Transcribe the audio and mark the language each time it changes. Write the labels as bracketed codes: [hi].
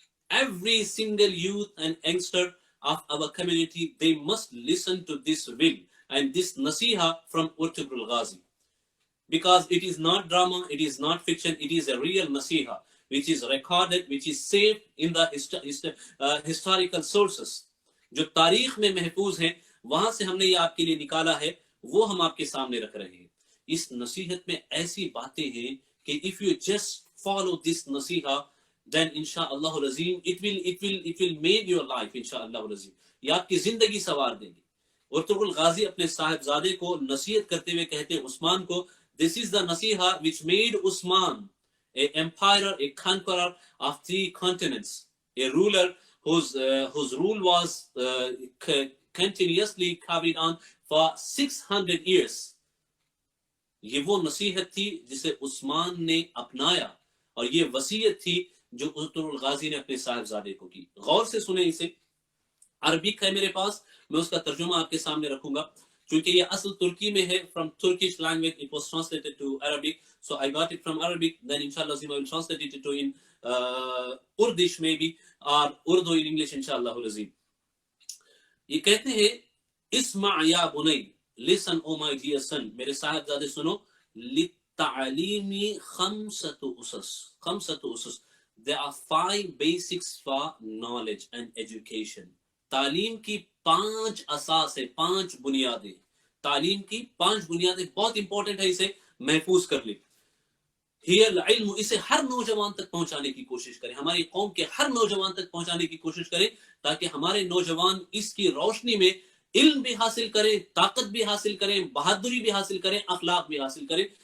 [en] Every single youth and youngster of our community, they must listen to this will and this nasiha from Urtugrul Ghazi. Because it is not drama, it is not fiction, it is a real nasiha, which is recorded, which is saved in the historical sources. [ur] جو تاریخ میں محفوظ ہیں، وہاں سے ہم نے یہ آپ کے لیے نکالا ہے، وہ ہم آپ کے سامنے رکھ رہے ہیں. اس نصیحت میں ایسی باتیں ہیں کہ [en] if you just follow this nasiha, then inshallah العظیم it will make your life inshallah العظیم. [ur] یہ آپ کی زندگی سنوار دیں گے. ارطغرل غازی اپنے صاحبزادے کو نصیحت کرتے ہوئے کہتے ہیں عثمان کو، [en] this is the nasiha which made Usman a emperor, a conqueror of 3 continents, a ruler whose rule was continuously carried on for 600 years. [ur] یہ وہ نصیحت تھی جسے عثمان نے اپنایا، اور یہ وصیت تھی جو ارطغرل غازی نے اپنے صاحبزادے کو کی. غور سے سنیں اسے. عربک ہے میرے پاس، میں اس کا ترجمہ آپ کے سامنے رکھوں گا چونکہ یہ اصل ترکی میں ہے. [en] from Turkish language it was translated to Arabic, so I got it from Arabic, then inshallah I will translate it to in Urdish maybe or Urdu in English inshallah العظیم. [ur] یہ کہتے ہیں [ar] اسمع یا بنی، [en] listen oh my dear son، [ur] میرے صاحبزادے سنو. [ar] للتعلیم خمسة أسس، [en] there are 5 basics for knowledge and education. [ur] تعلیم کی 5 اساس ہے، 5 بنیادیں. تعلیم کی 5 بنیادیں بہت امپورٹنٹ ہے، اسے محفوظ کر لیں. ہی العلم، اسے ہر نوجوان تک پہنچانے کی کوشش کریں، ہماری قوم کے ہر نوجوان تک پہنچانے کی کوشش کریں، تاکہ ہمارے نوجوان اس کی روشنی میں علم بھی حاصل کریں، طاقت بھی حاصل کریں، بہادری بھی حاصل کریں، اخلاق بھی حاصل کریں.